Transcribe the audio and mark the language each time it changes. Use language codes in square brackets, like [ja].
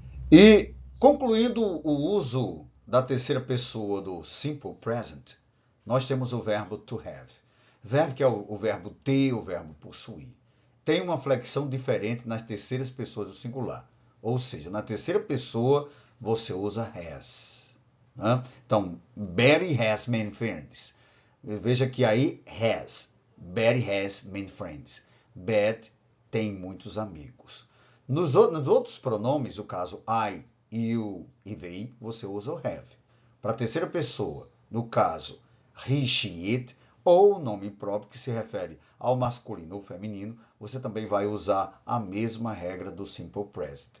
[pt] E, concluindo o uso da terceira pessoa do simple present, nós temos o verbo to have. Verbo que é o verbo ter, o verbo possuir. Tem uma flexão diferente nas terceiras pessoas do singular. Ou seja, na terceira pessoa você usa has. Né? [en] Então, Betty has many friends. [pt] Veja que aí [en] has. Betty has many friends. [pt] Betty tem muitos amigos. Nos outros pronomes, o caso I, you e they, você usa o have. Para a terceira pessoa, no caso he, she, it, ou nome próprio que se refere ao masculino ou feminino, você também vai usar a mesma regra do simple present.